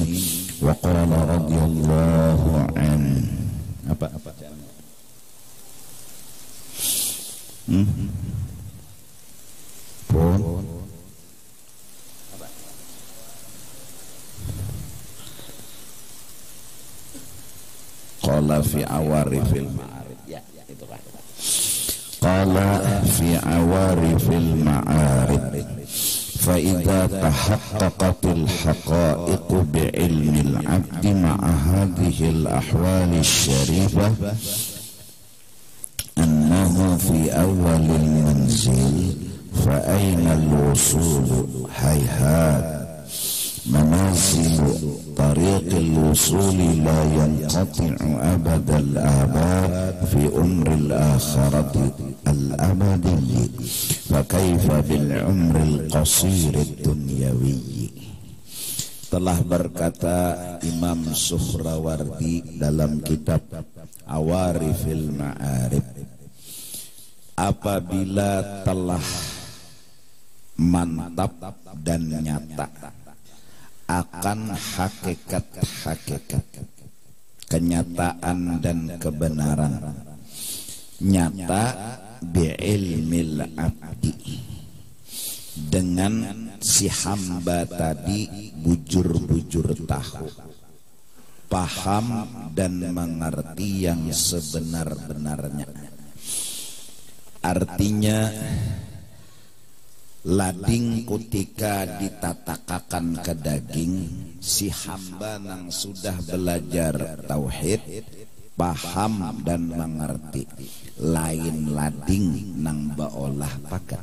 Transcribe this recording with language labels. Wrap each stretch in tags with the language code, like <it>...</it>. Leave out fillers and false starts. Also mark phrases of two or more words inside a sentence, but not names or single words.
<ar>وقال رضي الله عنه pun qala في عوارف المعارف,</ar> <id>ya itu kan</id> <ar>قال في عوارف المعارف فإذا تحققت الحقائق بعلم العبد مع هذه الأحوال الشريفة أنه في أول المنزل فأين الوصول هيهات منازل طريق الوصول لا ينقطع أبد الأبد في عمر الآخرة الأبدي فكيف بالعمر القصير الدنيوي.</ar> <id>Telah berkata Imam Suhrawardi dalam kitab Awarifil Ma'arif, apabila telah mantap dan nyata akan hakikat-hakikat, kenyataan dan kebenaran, nyata</id> <ar>بعلم العبد,</ar> <id>dengan si hamba tadi bujur-bujur tahu, paham dan mengerti yang sebenar-benarnya.</id> <bjn>Artinya lading ketika ditatakakan ke daging, si hamba nang sudah belajar tauhid, paham dan mengerti, lain lading nang baolah pakat.</bjn>